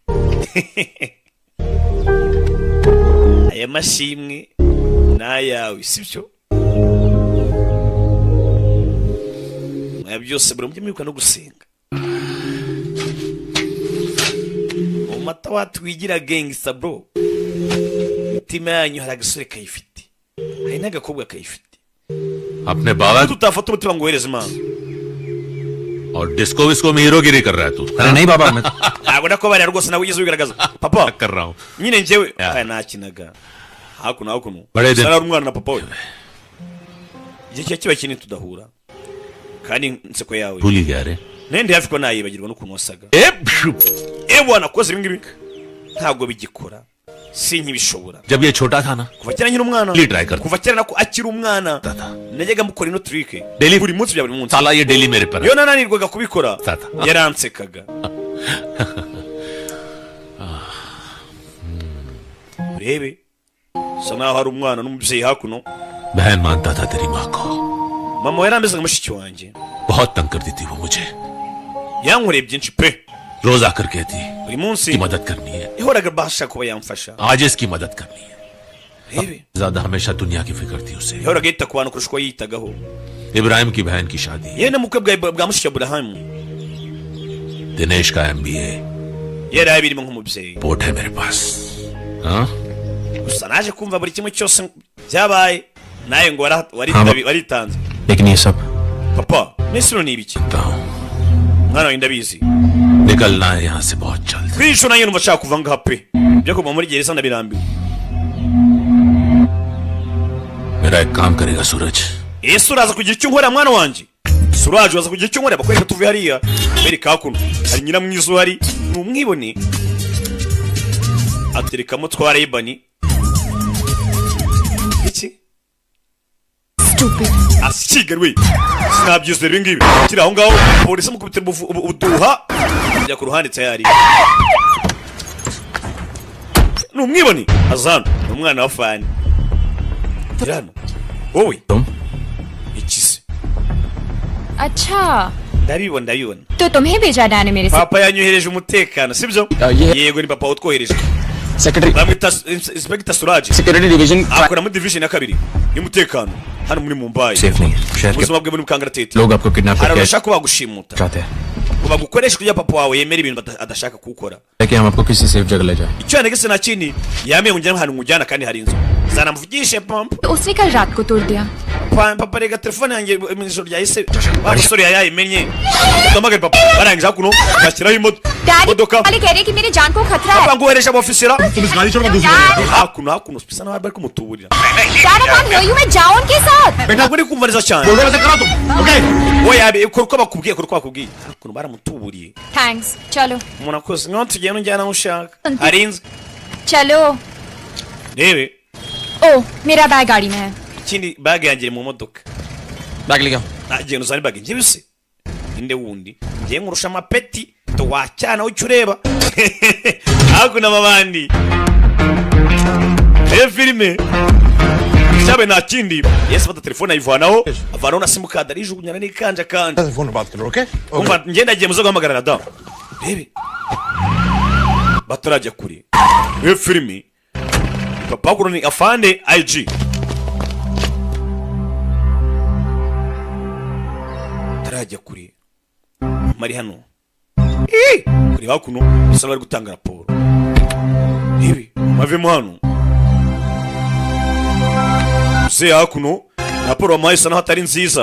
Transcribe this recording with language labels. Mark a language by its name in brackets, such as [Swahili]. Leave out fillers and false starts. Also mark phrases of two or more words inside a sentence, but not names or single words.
[Kinyarwanda] aya mashimwe n'ayawe sibyo byose buri mujye mwibuka no gusenga mu mata watwigira [English] gangsta bro [Kinyarwanda] imitima yanyu hari agasore kayifite hari n'agakobwa kayifite [Hindi] अपने बाबा [Kinyarwanda] tutafata umutima ngo uhereze Imana [Hindi] और डिस्को विस्को में हीरोगिरी कर रहा है तू अरे नहीं बाबा मैं [Kinyarwanda] ntabwo nakobariya rwose nawe ugeze ubigaragaza papa [Hindi] कर रहा हूँ [Kinyarwanda] nyine njyewe nakinaga hakuno Bari de- sara umwana na papa we igihe kiba kinini tudahura kandi inseko yawe [Hindi] भूल ही गया रे [Kinyarwanda] nende hafi ko nayibagirwa n'ukuntu wasaga bwana nakoze ibi ngibi ntabwo bigikora sinkibishobora [Hindi] जब ये छोटा था ना [Kinyarwanda] kuva kera nkiri umwana [Hindi] Li try करता [Kinyarwanda] kuva kera nako akiri umwana [Hindi] था [Kinyarwanda] najyaga mukora ino trick Daily- buri munsi bya buri munsi [Hindi] साला ये डेली मेरे पर है। [Kinyarwanda] iyo nananirwaga kubikora [Hindi] Tata. [Kinyarwanda] yaransekaga urebe sa naho hari umwana n'umubyeyi hakuno [Hindi] बहन मानता था तेरी माँ को [Kinyarwanda] mama yarameze nka mushiki wanjye [Hindi] बहुत तंग करती थी वो मुझे [Kinyarwanda] yankoreye byinshi pe [Hindi] रोज आकर कहती [Kinyarwanda] buri munsi [Hindi] की मदद करनी है, [Kinyarwanda] yahoraga bashaka kuba yamfasha. [Hindi] आज इसकी मदद करनी है. [Kinyarwanda] Rebe [Hindi] ज्यादा हमेशा दुनिया की फिक्र थी उसे. [Kinyarwanda] yahoraga yita ku bantu kurusha uko yitagaho. [Hindi] इब्राहिम की बहन की शादी, [Kinyarwanda] yewe n'umukwe bwa mushiki Aburahamu [Hindi] दिनेश का MBA [Kinyarwanda] yari abirimo nk'umubyeyi. [Hindi] रिपोर्ट है मेरे पास. हाँ [Kinyarwanda] gusa naje kumva buri kimwe cyose byabaye nawe ngo waritanze. [Hindi] लेकिन ये सब [Kinyarwanda] papa n'isuro ni ibiki mwana wawe ndabizi [Hindi] निकलना है यहाँ से बहुत जल्द. [Kinyarwanda] kwisho nanjye numva nshaka kuva ngaha pe byo kuva muri gereza ndabirambiwe. [Hindi] मेरा एक काम करेगा सूरज. [Kinyarwanda] ese uraza kugira icyo unkorera mwana wanjye? Suraje uraza kugira icyo unkorera bakwereka tuvuye hariya bereka hakuno hari nyiramwiza uhari ni umwibone aterekamo twara ibani iki asikigarwe sinabyizera ibingibi kiri aho ngaho polisi mukubitira ubuduha njya ku ruhande tayari ni umwibone azana ni umwana wa fani kirano wowe ikisi. [Hindi] अच्छा [Kinyarwanda] ndabibona [Hindi] तो तुम्हें भेजा डैन ने मेरे से [Kinyarwanda] papa yanyohereje umutekano sibyo? yego ni papa utwohereje. [Hindi] सेक्रेटरी [Kinyarwanda] bamwita inspector Suraje [English] security division [Kinyarwanda] akora muri division ya kabiri y'umutekano hano muri Mumbai. [Hindi] सेफ नहीं है. शहर के [Kinyarwanda] ubuzima bwe muri Kangaratete [Hindi] लोग आपको किडनैप [Kinyarwanda] hari [Hindi] करके [Kinyarwanda] abashaka kubagushimuta [Hindi] चाहते हैं [Kinyarwanda] bagukoresha kugira papa wawe yemera ibintu adashaka kuwukora. [Hindi] कि हम आपको किसी सेफ जगह ले जाए. [Kinyarwanda] icyo yanegese nta kindi yamenye ngo njyane mujyana kandi hari inzu zanamuvugishe pampa. [Hindi] उसने कल रात को तोड़ दिया. [Kinyarwanda] papa rega telefone yanjye mu ijoro ryahise wa musore yayimenye utamagara papa barangije hakuno bashyiraho imodoka [Hindi] डैडी कह रहे कि मेरी जान को खतरा है. [Kinyarwanda] papa ngohereje abofisera [Hindi] तुम इस गाड़ी छोड़ कर दूसरी जगह जाओ. [Kinyarwanda] hakuno bisa naho bari kumutuburira. [English] Dad I can't hear you [Hindi] मैं जाऊं उनके साथ. [Kinyarwanda] ntabwo uri kumva neza cyane. [Hindi] बोलो वैसे करो तुम. ओके. [Kinyarwanda] we yabe ukora uko bakubwiye hakuno baramutuburiye. [Hindi] थैंक्स चलो [Kinyarwanda] umuntu akoze nko tugenda unjyana aho ushaka hari inzu [Hindi] चलो. [Kinyarwanda] rebe [Hindi] ओह मेरा बैग गाड़ी में है. [Kinyarwanda] ikindi bag yanjye iri mu modoka. [Hindi] बैग ले गया. [Kinyarwanda] nagenda uzane bag njye bise inde wundi ngiye nkurusha amapeti to wacyana ucyo ureba hakuno abandi filime cyabe nta kindi yesi fata telefone ayivanaho avanaho na simukadi arijugunyana n'ikanja kanje [Hindi] फोन पर बात करो. ओके. [Kinyarwanda] umva ngenda agiye muzo guhamagara na damu rebe batarajya kure iyo filime papa kuro ni afande IG tarajya kure mari hano kuri hakuno bisa bari gutanga raporo ibi mavemo hano se hakuno raporo amaisa naho atari nziza.